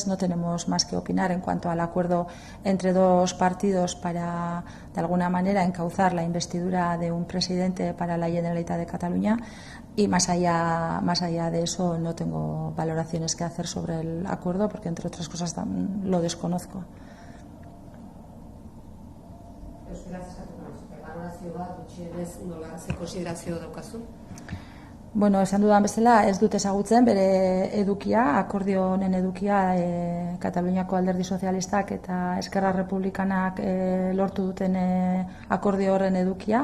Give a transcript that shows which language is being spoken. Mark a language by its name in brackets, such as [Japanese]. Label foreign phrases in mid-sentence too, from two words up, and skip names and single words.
[Spanish] No tenemos más que opinar en cuanto al acuerdo entre dos partidos para, de alguna manera, encauzar la investidura de un presidente para la Generalitat de Cataluña. Y más allá de eso no tengo valoraciones que hacer sobre el acuerdo porque, entre otras cosas, lo desconozco. [Basque] Valorazio bat, gutxienez, nola, ze konsiderazio daukazu? Bueno, esan dudan bezala, ez dut ezagutzen bere edukia, akordio honen edukia Kataluniako Alderdi Sozialistak eta Eskerra Republikanak lortu duten akordio horren edukia.